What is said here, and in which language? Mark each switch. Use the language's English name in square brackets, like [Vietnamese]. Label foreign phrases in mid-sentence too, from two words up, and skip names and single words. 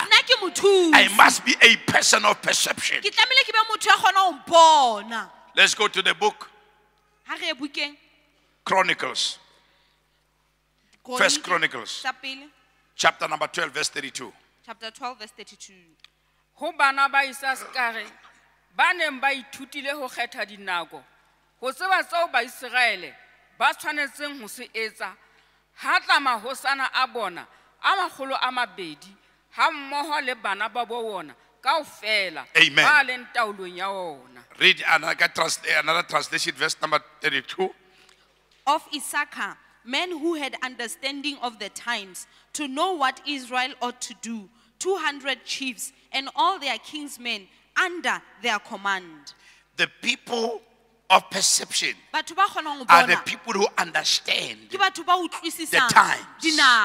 [English] I must be a person of perception. Let's go to the book Chronicles. First Chronicles, chapter number 12, verse 32. Chapter 12, verse 32. [Southern Sotho] Ho bana ba Isaskare ba neng ba ithutile ho kgetha dinako ho tseba tseo ba Israele ba tshwanetseng ho se etsa ha tlama hosana a bona a magolo a mabedi ha mmoho le bana ba bo bona kaofela ba le ntaolong ya ona. [English] Read another translation, verse number 32. Of Issachar, men who had understanding of the times, to know what Israel ought to do, 200 chiefs and all their kingsmen under their command. The people of perception are the people who understand the times.